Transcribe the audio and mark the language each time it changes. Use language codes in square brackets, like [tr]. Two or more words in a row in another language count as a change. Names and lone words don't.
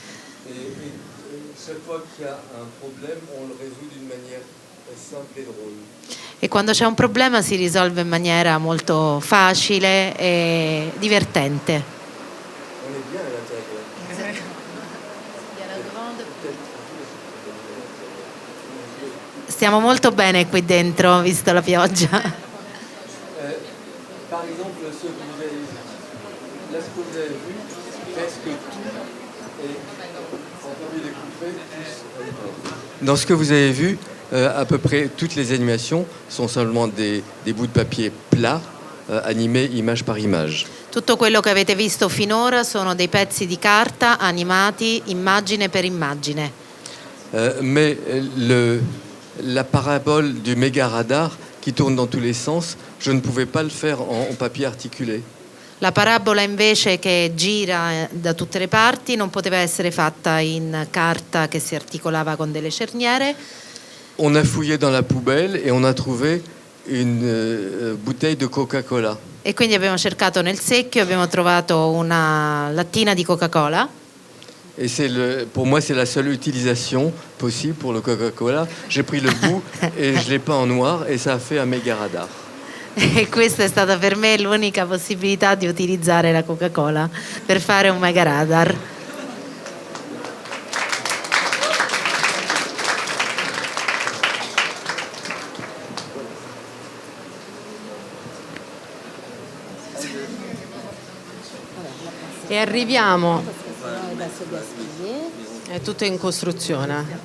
[it] E quando c'è un problema si risolve in maniera molto facile e divertente. Stiamo molto bene qui dentro, visto la pioggia. [fr] Par exemple, ce que vous avez vu, là ce que vous avez vu, presque tout est en peu découpé. Dans ce que vous avez vu, à peu près toutes les animations sont simplement des bouts de papier plats, animés image par image. [it] Tutto quello che avete visto finora sono dei pezzi di carta animati immagine per immagine. [fr] Mais la parabole du méga radar qui tourne dans tous les sens, je ne pouvais pas le faire en papier articulé. [it] La parabola invece che gira da tutte le parti non poteva essere fatta in carta che si articolava con delle cerniere. [fr] On a fouillé dans la poubelle et on a trouvé une bouteille de Coca-Cola. [it] E quindi abbiamo cercato nel secchio, abbiamo trovato una lattina di Coca-Cola. [fr] Et pour moi, c'est la seule utilisation possible pour le Coca-Cola. J'ai pris le bout et je l'ai peint en noir et ça a fait un méga radar. [it] E questa è stata per me l'unica possibilità di utilizzare la Coca-Cola per fare un mega radar. E arriviamo, è tutto in costruzione.